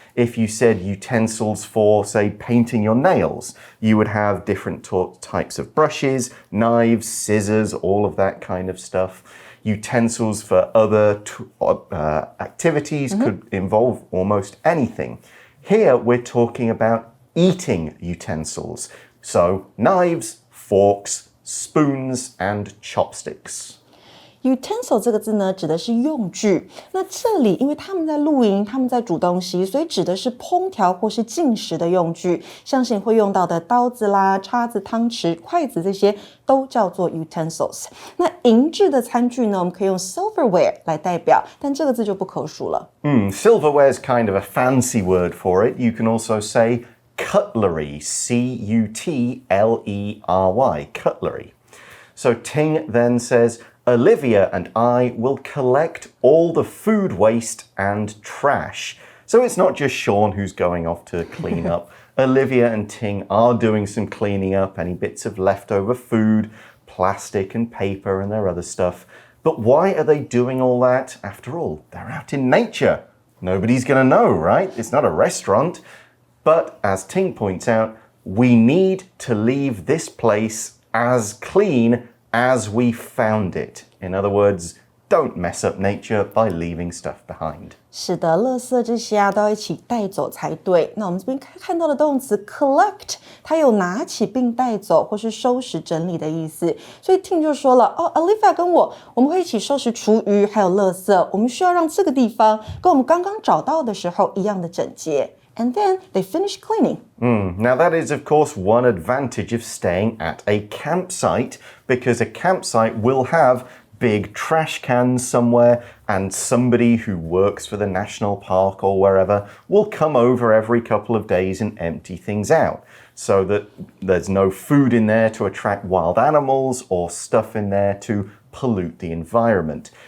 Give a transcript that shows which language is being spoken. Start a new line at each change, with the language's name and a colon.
English: If you said utensils for, say, painting your nails, you would have different types of brushes, knives, scissors, all of that kind of stuff. Utensils for other activities could involve almost anything. Here, we're talking about eating utensils. So, knives, forks, spoons, and chopsticks.
Chinese: Utensil 这个字呢，指的是用具。那这里因为他们在露营，他们在煮东西，所以指的是烹调或是进食的用具。像是你会用到的刀子啦、叉子、汤匙、筷子，这些都叫做 utensils。那银质的餐具呢，我们可以用 silverware 来代表，但这个字就不可数了。
English: Silverware is kind of a fancy word for it. You can also say cutlery, C-U-T-L-E-R-Y, cutlery. So Ting then says, Olivia and I will collect all the food waste and trash. So it's not just Sean who's going off to clean up. Olivia and Ting are doing some cleaning up, any bits of leftover food, plastic and paper and their other stuff. But why are they doing all that? After all, they're out in nature. Nobody's going to know, right? It's not a restaurant. But as Ting points out, we need to leave this place as clean as we found it. In other words, don't mess up nature by leaving stuff behind.
Chinese: 是的，垃圾这些都要一起带走才对。那我们这边看到的动词 collect， 它有拿起并带走或是收拾整理的意思。所以 Ting 就说了，Olivia 跟我们会一起收拾厨余还有垃圾，我们需要让这个地方跟我们刚刚找到的时候一样的整洁。
English: And then they finish cleaning. Now that is, of course, one advantage of staying at a campsite, because a campsite will have big trash cans somewhere, and somebody who works for the national park or wherever will come over every couple of days and empty things out, so that there's no food in there to attract wild animals or stuff in there to pollute the environment.